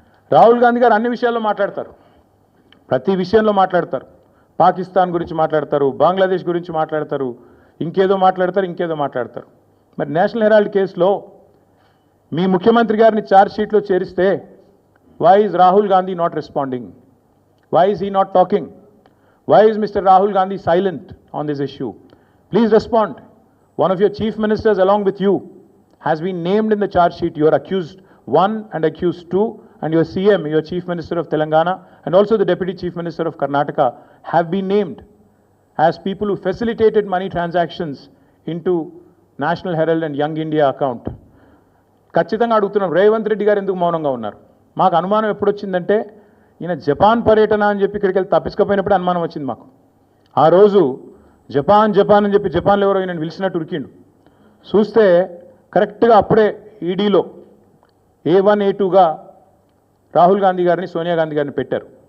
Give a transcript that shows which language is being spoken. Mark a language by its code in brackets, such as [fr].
[te] రాహుల్ గాంధీ గారు అన్ని విషయాల్లో మాట్లాడతారు, ప్రతి విషయంలో మాట్లాడతారు. పాకిస్తాన్ గురించి మాట్లాడతారు, బంగ్లాదేశ్ గురించి మాట్లాడతారు, ఇంకేదో మాట్లాడతారు. మరి నేషనల్ హెరాల్డ్ కేసులో మీ ముఖ్యమంత్రి గారిని ఛార్జ్ షీట్లో చేరిస్తే [en] why is Rahul Gandhi not responding? Why is he not talking? Why is Mr. Rahul Gandhi silent on this issue? Please respond. One of your chief ministers along with you has been named in the charge sheet. You are accused 1 and accused 2, and your CM, your chief minister of Telangana, and also the deputy chief minister of Karnataka have been named as people who facilitated money transactions into National Herald and Young India account. [te] ఖచ్చితంగా అడుగుతున్నాం, రేవంత్ రెడ్డి గారు ఎందుకు మౌనంగా ఉన్నారు? మాకు అనుమానం ఎప్పుడు వచ్చిందంటే ఈయన జపాన్ పర్యటన అని చెప్పి ఇక్కడికి వెళ్ళి తప్పించుకపోయినప్పుడు అనుమానం వచ్చింది మాకు. ఆ రోజు జపాన్ అని చెప్పి జపాన్లో ఎవరో ఈయన పిలిచినట్టు ఉరికిండు. చూస్తే కరెక్ట్గా అప్పుడే ఈడీలో A1 A2గా రాహుల్ గాంధీ గారిని, సోనియా గాంధీ గారిని పెట్టారు.